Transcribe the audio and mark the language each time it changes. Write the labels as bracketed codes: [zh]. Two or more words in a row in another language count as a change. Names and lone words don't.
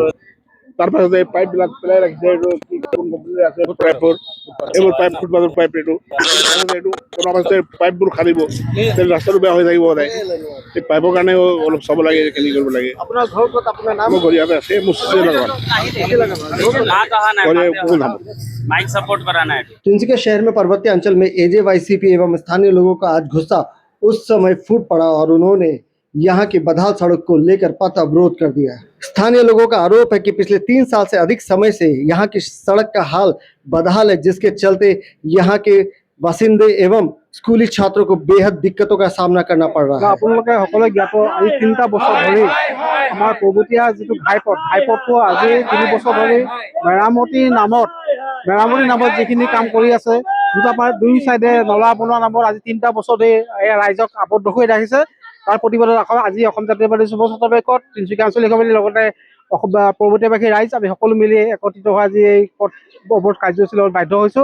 [as] তাৰপাছত এই পাইপ বিলাক পেলাই ৰাখিছে, এইটো আছে পাইপবোৰ, এইবোৰ পাইপ ফুটপাথৰ পাইপ, এইটো পাইপবোৰ খালিব, ৰাস্তাটো বেয়া হৈ থাকিব সদায়। এই পাইপৰ কাৰণে অলপ চাব লাগে, কেনেকৈ কৰিব লাগে। আপোনাৰ ঘৰ ক'ত? আপোনাৰ নাম? মোৰ ঘৰ ইয়াতে আছে, মোৰ [hi] तिनसुकिया शहर में पर्वतीय अंचल में एजेवाईसीपी एवं स्थानीय लोगों का आज गुस्सा उस समय फूट पड़ा और उन्होंने यहाँ की बदहाल सड़क को लेकर पथ अवरोध कर दिया। स्थानीय लोगों का आरोप है कि पिछले 3 साल से अधिक समय से यहाँ की सड़क का हाल बदहाल है, जिसके चलते यहाँ के बासिंदे एवं स्कूली छात्रों को बेहद दिक्कतों का सामना करना पड़ रहा है। [as] আপোনালোকে সকলে জ্ঞাত, আজি 3টা বছৰ ধৰি আমাৰ পৰ্বতীয়া যিটো ঘাইপথটো আজি 3 বছৰ ধৰি মেৰামতি নামত যিখিনি কাম কৰি আছে, দুই চাইডে নলা বনোৱা নামত আজি 3টা বছৰ ধৰি ৰাইজক আবদ্ধ হৈ ৰাখিছে। তাৰ প্ৰতিবাদত আজি অসম জাতীয়বাদী যুৱ ছাত্ৰ পৰিষদ, তিনিচুকীয়া আঞ্চলিক সমিতিৰ লগতে পৰ্বতীয়াবাসী ৰাইজ আমি সকলো মিলি একত্ৰিত হৈ আজি এই পথ অৱৰোধ কাৰ্যসূচীত বাধ্য হৈছো।